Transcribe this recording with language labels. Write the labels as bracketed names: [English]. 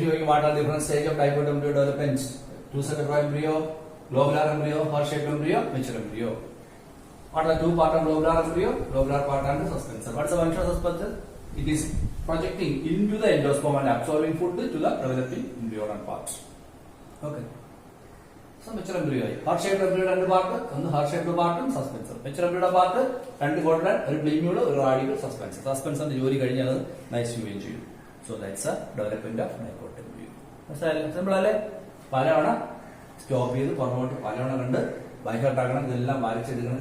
[English] What are different stage of dicot embryo development? two-celled proembryo, globular embryo, heart-shaped embryo, mature embryo. What are two part of globular embryo? Globular part and suspension. What is the function of suspension? It is projecting into the endosperm and absorbing food to the developing embryonal part. Okay. So mature embryo. [Malayalam] Heart-shaped embryo രണ്ട് part, ഒന്ന് heart-shaped പാർട്ടും suspensor. mature embryo part രണ്ട് quoted, ഒരു പ്ലിമ്യൂള്, ഒരു radical, suspensor. സസ്പെൻസറിന്റെ ജോലി കഴിഞ്ഞാൽ അത് നൈസ്യുകയും ചെയ്യും. [English] So that's a development of dicot embryo. [Malayalam] മനസ്സിലായല്ലേ? Simple അല്ലേ? പലവണ സ്റ്റോപ്പ് ചെയ്ത് പുറമോട്ട് പലവണ കണ്ട് ബൈഹാർട്ടാക്കണം, ഇതെല്ലാം വരച്ചെടുക്കണം.